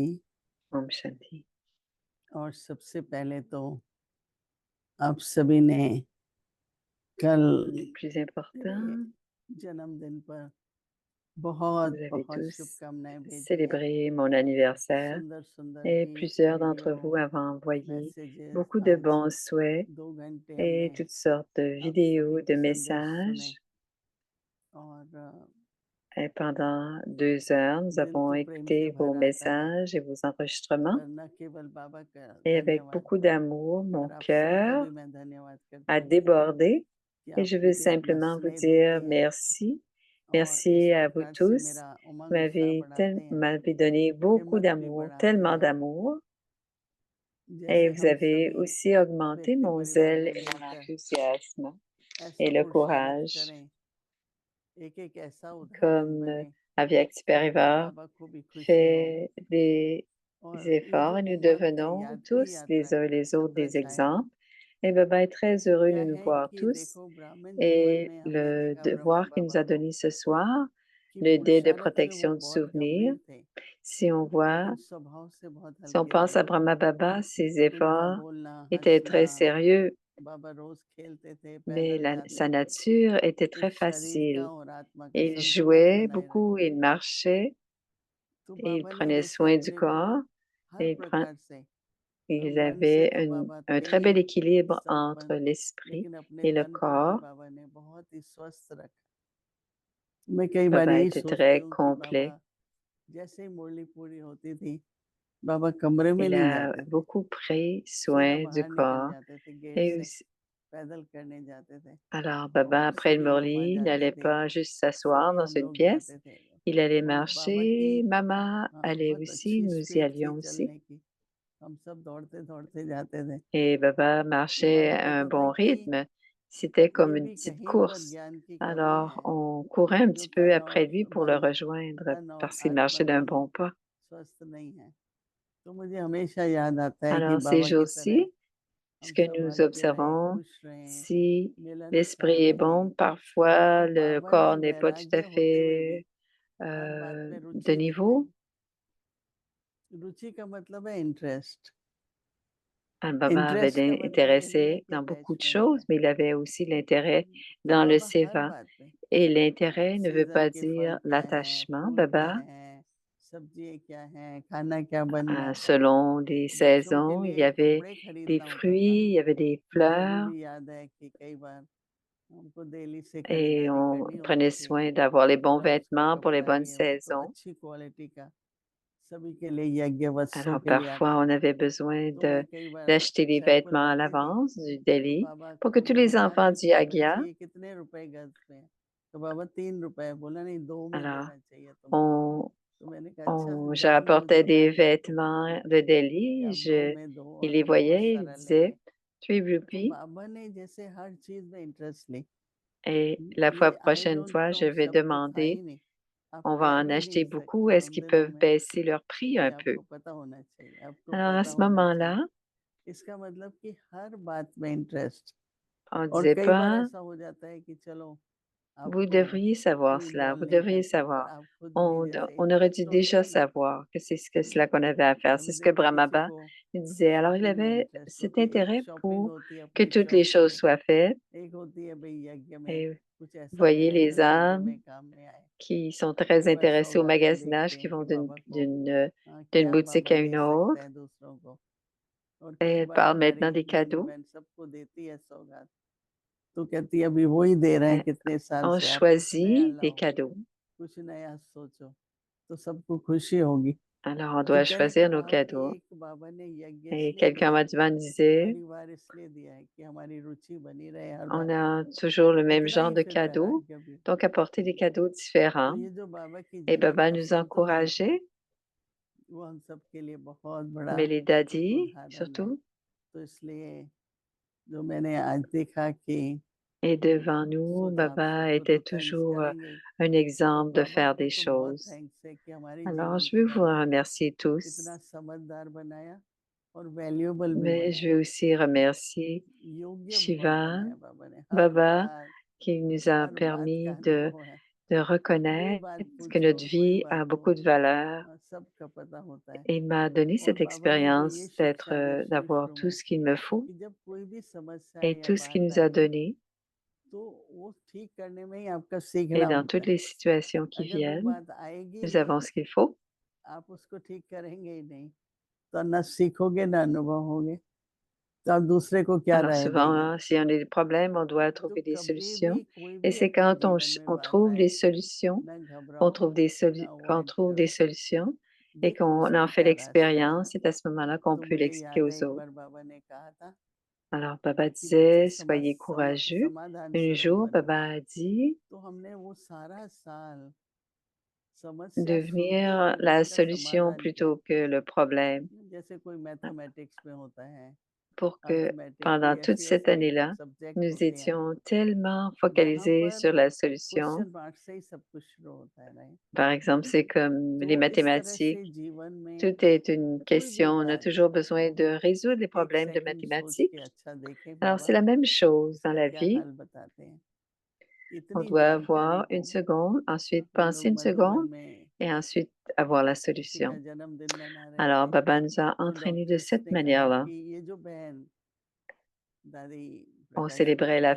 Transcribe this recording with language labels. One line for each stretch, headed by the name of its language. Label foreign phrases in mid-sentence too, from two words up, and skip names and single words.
Hindi: ॐ शान्ति. और सबसे पहले तो आप सभी ने कल
French: Le plus important,
Hindi: जन्मदिन पर
French: vous avez
Hindi: बहुत
French: tous
Hindi: शुभकामनाएं भेजी हैं।
French: célébré mon anniversaire
Hindi: सुंदर सुंदर
French: et
Hindi: भी
French: plusieurs d'entre
Hindi: वीडियो
French: vous avaient envoyé
Hindi: मैसेजेस
French: beaucoup de
Hindi: आज
French: bons souhaits
Hindi: 2 घंटे
French: et
Hindi: हमने
French: toutes sortes de
Hindi: आप
French: vidéos,
Hindi: सभी
French: de
Hindi: के संदेश
French: messages.
Hindi: सुने और
French: Et pendant 2 heures, nous
Hindi: दिल
French: avons
Hindi: तो प्रेम से
French: écouté vos
Hindi: भर आता है
French: messages et vos enregistrements.
Hindi: पर न केवल बाबा का
French: Et avec
Hindi: धन्यवाद
French: beaucoup d'amour, mon
Hindi: पर आप सभी का
French: cœur
Hindi: भी मैं धन्यवाद
French: a
Hindi: करती हूँ
French: débordé
Hindi: कि
French: et
Hindi: आप
French: je veux
Hindi: मुझे अपना
French: simplement vous
Hindi: स्नेह देते
French: dire
Hindi: हैं
French: merci.
Hindi: और इस
French: Merci à vous
Hindi: प्रकार से
French: tous.
Hindi: मेरा
French: Vous
Hindi: उमंग उत्साह बढ़ाते हैं
French: m'avez donné beaucoup
Hindi: हिम्मत भी
French: d'amour,
Hindi: बढ़ाते
French: tellement
Hindi: हैं
French: d'amour. Et
Hindi: जैसे
French: vous
Hindi: हम
French: avez
Hindi: सभी
French: aussi augmenté
Hindi: व्यक्ति
French: mon
Hindi: परिवार
French: zèle
Hindi: में
French: et mon
Hindi: मिलकर
French: enthousiasme
Hindi: ऐसा
French: et le
Hindi: पुरुषार्थ
French: courage.
Hindi: करें एक ऐसा उदाहरण
French: Comme
Hindi: बने
French: Aviak
Hindi: कि
French: Parivard
Hindi: बाबा को भी खुशी हो
French: fait des
Hindi: और ये
French: efforts
Hindi: जो
French: et nous
Hindi: उमंग की
French: devenons
Hindi: यात्री
French: tous
Hindi: यात्रा
French: les uns
Hindi: है
French: les autres
Hindi: छत्र
French: des
Hindi: छाया
French: exemples. Et Baba est très heureux
Hindi: क्या
French: de nous
Hindi: है
French: voir
Hindi: कि
French: tous.
Hindi: देखो ब्राह्मण जीवन
French: Et
Hindi: में हमने
French: le
Hindi: देखा ब्रह्मा
French: devoir qu'il nous
Hindi: बाबा
French: a
Hindi: को
French: donné ce soir,
Hindi: कि
French: le dé de
Hindi: पुरुषार्थ में वो
French: protection du
Hindi: बहुत
French: souvenir,
Hindi: गंभीर थे
French: si on voit,
Hindi: लेकिन स्वभाव से बहुत
French: si on
Hindi: हल्के
French: pense
Hindi: थे
French: à Brahma Baba, ses
Hindi: इनका
French: efforts
Hindi: बोलना
French: étaient
Hindi: हंसना
French: très sérieux,
Hindi: बाबा रोज खेलते थे
French: mais
Hindi: पैदल जाते
French: sa
Hindi: थे
French: nature était très
Hindi: इस शरीर का
French: facile.
Hindi: और आत्मा का
French: Il
Hindi: संतुलन
French: jouait
Hindi: बनाए
French: beaucoup,
Hindi: रखते
French: il
Hindi: थे
French: marchait,
Hindi: तो
French: et il
Hindi: बाबा ने
French: prenait
Hindi: जैसे
French: soin du
Hindi: अपने को
French: corps,
Hindi: हर
French: et
Hindi: प्रकार से
French: ils
Hindi: मन से
French: avaient
Hindi: तो बाबा
French: un
Hindi: थे
French: très
Hindi: ही
French: bel équilibre entre
Hindi: संपन्न
French: l'esprit
Hindi: लेकिन अपने
French: et le
Hindi: तन को भी
French: corps.
Hindi: बाबा ने बहुत ही स्वस्थ रखा मैं कई बार
French: Baba
Hindi: यही
French: était
Hindi: सोचती
French: très
Hindi: हूँ कि बाबा
French: complet.
Hindi: जैसे ही मुरली पूरी होती थी बाबा कमरे में
French: Il
Hindi: नहीं
French: a
Hindi: जाते थे
French: beaucoup pris
Hindi: सीधा
French: soin du
Hindi: बाहर निकल
French: corps.
Hindi: जाते थे गेट
French: Et
Hindi: से
French: aussi,
Hindi: पैदल करने जाते थे
French: alors, Baba,
Hindi: और
French: après le
Hindi: सभी मम्मा
French: Murli, il
Hindi: जाती
French: n'allait
Hindi: थी
French: pas juste s'asseoir
Hindi: सभी
French: dans
Hindi: हम
French: une
Hindi: लोग
French: pièce.
Hindi: जाते थे
French: Il allait
Hindi: और बाबा की
French: marcher. Maman allait
Hindi: बहुत
French: aussi.
Hindi: अच्छी
French: Nous y
Hindi: स्पीड थी
French: allions aussi.
Hindi: चलने की हम सब दौड़ते दौड़ते जाते थे
French: Et Baba
Hindi: तो
French: marchait
Hindi: बाबा
French: à un
Hindi: कहता था
French: bon
Hindi: कि
French: rythme. C'était comme
Hindi: कोई
French: une
Hindi: भी
French: petite
Hindi: कहीं पर
French: course.
Hindi: ज्ञान की कमी
French: Alors,
Hindi: है
French: on courait un
Hindi: जो
French: petit peu après lui pour le
Hindi: मन
French: rejoindre
Hindi: तन और
French: parce qu'il
Hindi: आत्मा
French: marchait d'un
Hindi: दोनों
French: bon pas.
Hindi: स्वस्थ नहीं है तो मुझे हमेशा याद आता है कि
French: Alors, ces
Hindi: बाबा की तरह
French: jours-ci, ce
Hindi: हम
French: que
Hindi: सब
French: nous
Hindi: हंसते रहें
French: observons,
Hindi: खुश रहें
French: si
Hindi: मिलनसार
French: l'esprit est
Hindi: रहें
French: bon, parfois
Hindi: और
French: le
Hindi: बाबा ने
French: corps n'est pas tout à
Hindi: वैराग्य होते हुए भी
French: fait
Hindi: हर बात में
French: de
Hindi: रुचि दिखाई
French: niveau.
Hindi: रुचि का मतलब है इंटरेस्ट
French: Baba avait
Hindi: इंटरेस्ट का मतलब यही है
French: intéressé
Hindi: कि
French: dans beaucoup de
Hindi: अटैचमेंट
French: choses,
Hindi: है
French: mais il avait aussi l'intérêt
Hindi: तो
French: dans le
Hindi: बाबा हर
French: seva.
Hindi: बात में
French: Et l'intérêt ne veut
Hindi: सीजन
French: pas
Hindi: के फल
French: dire
Hindi: क्या है
French: l'attachement.
Hindi: फूल क्या
French: Baba,
Hindi: है सब्जी क्या है खाना क्या बनना है
French: selon les
Hindi: बच्चों के
French: saisons, il y
Hindi: लिए
French: avait
Hindi: कपड़े
French: des
Hindi: खरीदना होता था
French: fruits, il y avait des
Hindi: मुझे अभी
French: fleurs,
Hindi: भी याद है कि कई बार हमको दिल्ली से
French: et
Hindi: खरीदारी
French: on
Hindi: करनी
French: prenait
Hindi: होती थी
French: soin d'avoir les bons
Hindi: ब्रज का
French: vêtements pour les
Hindi: कपड़ा
French: bonnes
Hindi: ये वो तो
French: saisons.
Hindi: अच्छी क्वालिटी का सभी के लिए यज्ञ वस्त्रों
French: Alors
Hindi: के लिए
French: parfois,
Hindi: आता
French: on
Hindi: था
French: avait besoin
Hindi: तो मैं कई बार
French: d'acheter des
Hindi: जयपुर
French: vêtements à
Hindi: आती थी
French: l'avance du
Hindi: तो
French: Delhi
Hindi: बाबा
French: pour
Hindi: को
French: que tous
Hindi: मैं
French: les enfants
Hindi: दिखाती
French: du
Hindi: थी
French: Yagya
Hindi: बच्चे ये कितने रुपए गज में है तो बाबा ₹3 बोला नहीं 2 में
French: Alors,
Hindi: देना चाहिए तुमको।
French: on
Hindi: तो मैंने कहा अच्छा
French: je
Hindi: जहाँ भी
French: rapportais
Hindi: उचित
French: des
Hindi: लगे तुमको
French: vêtements de
Hindi: कि
French: Delhi,
Hindi: आप 2
French: je
Hindi: में दो
French: il
Hindi: और
French: les
Hindi: बहुत
French: voyait, il
Hindi: सारा
French: disait:
Hindi: लेंगे।
French: «3
Hindi: तो
French: rupees
Hindi: बाबा ने जैसे हर चीज़ में इंटरेस्ट ली।
French: et la
Hindi: ये आई
French: prochaine
English: डोंट
French: fois, je
English: टॉक
French: vais
Hindi: शब्द तो था ही
French: demander,
Hindi: नहीं। आप
French: on
Hindi: कह
French: va en
Hindi: भी नहीं
French: acheter beaucoup,
Hindi: सकते
French: est-ce
Hindi: उन
French: qu'ils
Hindi: दिनों
French: peuvent
Hindi: में
French: baisser leur prix
Hindi: कि
French: un peu?»
Hindi: आपको पता होना चाहिए, आपको
French: Alors à
Hindi: पता
French: ce
Hindi: होना चाहिए।
French: moment-là,
Hindi: इसका मतलब कि हर बात में इंटरेस्ट।
French: on
Hindi: और
French: disait
Hindi: कई बार
French: pas:
Hindi: ऐसा हो जाता है कि चलो
French: «Vous
Hindi: आपको
French: devriez savoir
Hindi: कोई
French: cela,
Hindi: इन्वॉल्व
French: vous
Hindi: नहीं
French: devriez
Hindi: करता पर
French: savoir».
Hindi: आप खुद भी
French: On
Hindi: जैसे
French: on aurait dû
Hindi: इंटरेस्ट होते
French: déjà
Hindi: हैं ना।
French: savoir que c'est cela qu'on avait à faire. C'est
Hindi: अभी
French: ce que
Hindi: देखो किसी
French: Brahma
Hindi: को
French: il disait. Alors il
Hindi: शॉपिंग में
French: avait
Hindi: इंटरेस्ट
French: cet
Hindi: होती है, एक
French: intérêt
Hindi: शॉपिंग
French: pour
Hindi: होती है
French: que
Hindi: अपनी
French: toutes les
Hindi: चर्च
French: choses
Hindi: में,
French: soient faites
Hindi: एक होती है भाई यज्ञ में,
French: et
Hindi: कुछ ऐसा
French: voyez
Hindi: देना जो
French: les
Hindi: यज्ञ
French: âmes
Hindi: में काम में आए।
French: qui sont
Hindi: कई
French: très
Hindi: बार
French: intéressés au
Hindi: सौगातें
French: magasinage,
Hindi: देखते
French: qui
Hindi: हैं
French: vont
Hindi: कि बाबा को
French: d'une
Hindi: क्या
French: boutique
Hindi: बाबा
French: à une
Hindi: दे सकता
French: autre.
Hindi: है दूसरों को। और
French: Et
Hindi: कई
French: elle
Hindi: बार
French: parle
Hindi: हमारी
French: maintenant des
Hindi: नन्ही
French: cadeaux.
Hindi: बहन सबको देती है सौगात, तो कहती है अभी वो ही दे रहे हैं
French: Euh,
Hindi: कितने साल
French: On
Hindi: से, आप कुछ नया
French: choisit des
Hindi: लाओ,
French: cadeaux.
Hindi: कुछ नया सोचो, तो सबको खुशी होगी।
French: Alors on
Hindi: तो
French: doit
Hindi: कहने का
French: choisir nos
Hindi: भाव कि
French: cadeaux.
Hindi: एक बाबा ने यज्ञ
French: Et
Hindi: इसलिए
French: quelqu'un
Hindi: दिया
French: m'a
Hindi: है,
French: disait:
Hindi: परिवार इसलिए दिया है कि हमारी रुचि बनी रहे हर
French: «On
Hindi: बात में।
French: a toujours le même
Hindi: इतना
French: genre
Hindi: ही
French: de
Hindi: फिर
French: cadeaux,
Hindi: वैराग्य भी।
French: donc apporter des cadeaux
Hindi: तो
French: différents».
Hindi: ये जो बाबा की
French: Et
Hindi: जीवन
French: Baba
Hindi: का
French: nous
Hindi: संतुलन है,
French: encourageait,
Hindi: वो हम सबके लिए बहुत बड़ा
French: mais les daddies
Hindi: उदाहरण है।
French: surtout.
Hindi: तो इसलिए जो मैंने आज देखा कि
French: Et devant nous,
Hindi: सोचा आप
French: Baba
Hindi: सबको तो
French: était
Hindi: थैंक्स
French: toujours
Hindi: करेंगे ही,
French: un
Hindi: और
French: exemple de
Hindi: बाबा
French: faire
Hindi: को
French: des
Hindi: तो बहुत
French: choses.
Hindi: थैंक्स है कि हमारे
French: Alors,
Hindi: जीवन
French: je
Hindi: को
French: veux vous
Hindi: मैंने
French: remercier
Hindi: इतना
French: tous,
Hindi: समझदार बनाया और वैल्यूएबल भी
French: mais je
Hindi: बनाया।
French: veux aussi remercier
Hindi: योग्य बहुत
French: Shiva,
Hindi: बनाया बाबा ने,
French: Baba, qui nous a
Hindi: हर बात का
French: permis
Hindi: अनुभव है।
French: de
Hindi: कोई
French: reconnaître
Hindi: बात
French: que
Hindi: पूछो,
French: notre
Hindi: कोई
French: vie
Hindi: बात
French: a
Hindi: हो,
French: beaucoup de valeur.
Hindi: सबका पता होता है।
French: Et il m'a donné
Hindi: और
French: cette
Hindi: बाबा ने जो ये
French: expérience d'être,
Hindi: शिक्षा दी
French: d'avoir
Hindi: शुरू-शुरू
French: tout
Hindi: में
French: ce qu'il me faut
Hindi: कि जब कोई भी समस्या
French: et
Hindi: या
French: tout ce qu'il
Hindi: बात
French: nous a
Hindi: आए,
French: donné.
Hindi: तो वो ठीक करने में ही आपका
French: Et
Hindi: सीखना
French: dans
Hindi: होता
French: toutes
Hindi: है।
French: les situations qui
Hindi: अगर वो
French: viennent,
Hindi: बात आएगी
French: nous
Hindi: नहीं,
French: avons ce qu'il faut.
Hindi: आप उसको ठीक करेंगे ही नहीं, तो ना सीखोगे ना अनुभव होगे, तो आप दूसरे को क्या
French: Alors
Hindi: राय
French: souvent,
Hindi: देंगे?
French: hein, si on a des problèmes, on doit
Hindi: तो
French: trouver des
Hindi: कभी
French: solutions.
Hindi: भी कोई
French: Et
Hindi: भी
French: c'est
Hindi: अपने
French: quand
Hindi: जीवन में
French: on
Hindi: बात
French: trouve des
Hindi: आए,
French: solutions,
Hindi: ना
French: qu'on
Hindi: घबराओ,
French: trouve des
Hindi: ना
French: qu'on
Hindi: अवॉइड
French: trouve
Hindi: करो,
French: des solutions et
Hindi: देखो
French: qu'on en fait
Hindi: सबका रास्ता है।
French: l'expérience, c'est à ce moment-là qu'on
Hindi: तो
French: peut
Hindi: मुझे
French: l'expliquer
Hindi: याद है
French: aux
Hindi: एक
French: autres.
Hindi: बार बाबा ने कहा था
French: Alors Baba
Hindi: कि बच्चे
French: disait: «Soyez courageux».
Hindi: समाधान
French: Un
Hindi: स्वरूप
French: jour,
Hindi: बनो।
French: Baba a dit:
Hindi: तो हमने वो सारा साल समस्या सुन के
French: «Devenir
Hindi: फिर
French: la
Hindi: उसका
French: solution
Hindi: समाधान किया।
French: plutôt que le problème».
Hindi: जैसे कोई मैथमेटिक्स में होता है,
French: Pour que
Hindi: अर्थमेटिक,
French: pendant
Hindi: कोई
French: toute cette
Hindi: ऐसी-ऐसी
French: année-là,
Hindi: सब्जेक्ट
French: nous
Hindi: होते हैं,
French: étions tellement
Hindi: वहाँ
French: focalisés
Hindi: पर
French: sur la solution.
English: question mark
Hindi: से ही सब कुछ शुरू होता है, राइट?
French: Par exemple, c'est comme
Hindi: तो
French: les
Hindi: इस तरह
French: mathématiques.
Hindi: से जीवन में
French: Tout est une
Hindi: कोई भी
French: question. On a
Hindi: बात
French: toujours besoin de résoudre les
Hindi: एक
French: problèmes de
Hindi: सेकंड सोच के
French: mathématiques.
Hindi: अच्छा देखें
French: Alors, c'est
Hindi: बाबा
French: la même chose dans
Hindi: इसका
French: la
Hindi: क्या
French: vie.
Hindi: हल बताते हैं।
French: On
Hindi: इतनी
French: doit
Hindi: जानकारी
French: avoir une
Hindi: हो,
French: seconde, ensuite
Hindi: हम
French: penser
Hindi: लोग
French: une
Hindi: मधुबन
French: seconde
Hindi: में
French: et ensuite avoir la
Hindi: किसी का
French: solution.
Hindi: जन्मदिन मना रहे
French: Alors,
Hindi: थे,
French: Baba nous a
Hindi: तो
French: entraînés de
Hindi: डॉक्टर्स
French: cette
Hindi: ने कहा
French: manière-là.
Hindi: कि ये जो बहन दादी
French: On
Hindi: प्रकाश
French: célébrait la